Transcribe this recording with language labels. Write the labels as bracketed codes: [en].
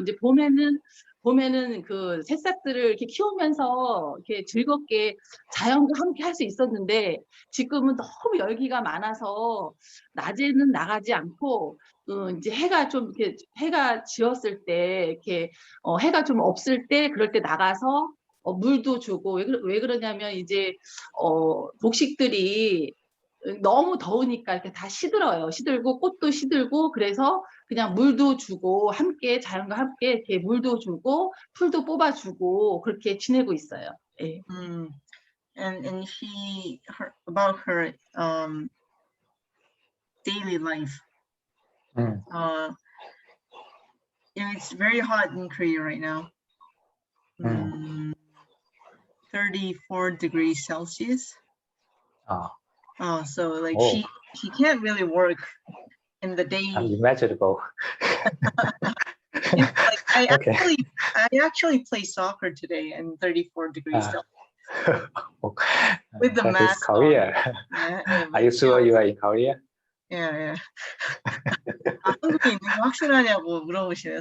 [ko] 이제 봄에는 그 새싹들을 이렇게 키우면서 이렇게 즐겁게 자연과 함께 할 수 있었는데 지금은 너무 열기가 많아서 낮에는 나가지 않고 이제 해가 좀 이렇게 해가 지었을 때 이렇게 해가 좀 없을 때 그럴 때 나가서 물도 주고 왜 그러냐면 이제 곡식들이 너무 더우니까 이렇게 다 시들어요. 시들고 꽃도 시들고 그래서 그냥 물도 주고 함께 자연과 함께 이렇게 물도 주고 풀도 뽑아주고 그렇게 지내고 있어요. 예. [en] And about her daily life. It's very hot in Korea right now. 34 degrees Celsius. So like she can't really work in the day. Unimaginable. It's like I actually play soccer today in 34 degrees Celsius. With the that mask is Korea. Yeah, Are you sure you are in Korea? Yeah. [ko] 한국에 있는 거 확실하냐고 물어보시네요.